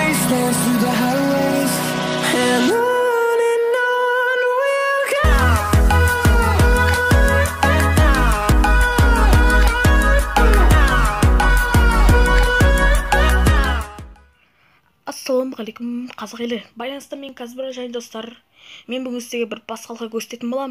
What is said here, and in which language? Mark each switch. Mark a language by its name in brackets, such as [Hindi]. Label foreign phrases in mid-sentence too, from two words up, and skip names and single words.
[English] dance through the highways, and on we'll go. [Kazakh] Ассалаумағалейкум қазақ елі. Байланысты мен Казбира және достар. Мен бүгін сізге бір пасхалыққа көрсететін боламын.